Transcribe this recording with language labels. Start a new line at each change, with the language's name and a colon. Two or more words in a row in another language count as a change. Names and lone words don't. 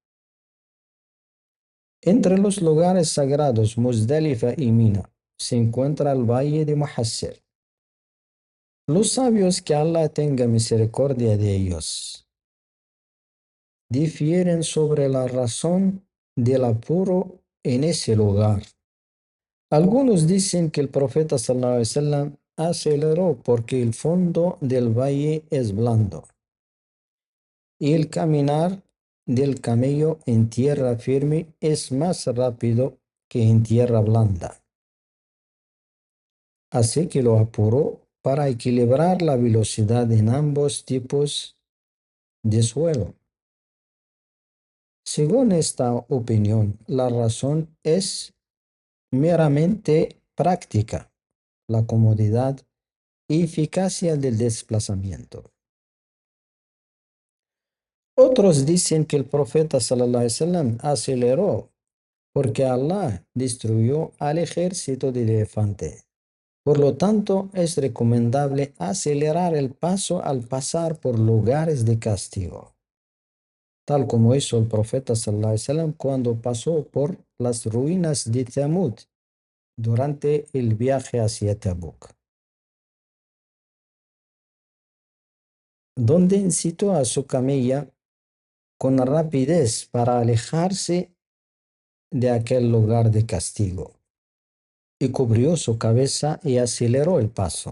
Spanish: Entre los lugares sagrados, Muzdalifa y Mina, se encuentra el valle de Muhassir. Los sabios, que Allah tenga misericordia de ellos, difieren sobre la razón del apuro en ese lugar. Algunos dicen que el profeta
Arabic: صلى الله عليه وسلم
Spanish: aceleró porque el fondo del valle es blando y el caminar del camello en tierra firme es más rápido que en tierra blanda. Así que lo apuró para equilibrar la velocidad en ambos tipos de suelo. Según esta opinión, la razón es meramente práctica, la comodidad y eficacia del desplazamiento. Otros dicen que el profeta
Arabic: صلى الله عليه وسلم
Spanish: aceleró porque Allah destruyó al ejército del elefante. Por lo tanto, es recomendable acelerar el paso al pasar por lugares de castigo, tal como hizo el profeta
Arabic: صلى الله عليه وسلم
Spanish: cuando pasó por las ruinas de Tamud durante el viaje hacia Tabuk, donde incitó a su camella con rapidez para alejarse de aquel lugar de castigo y cubrió su cabeza y aceleró el paso.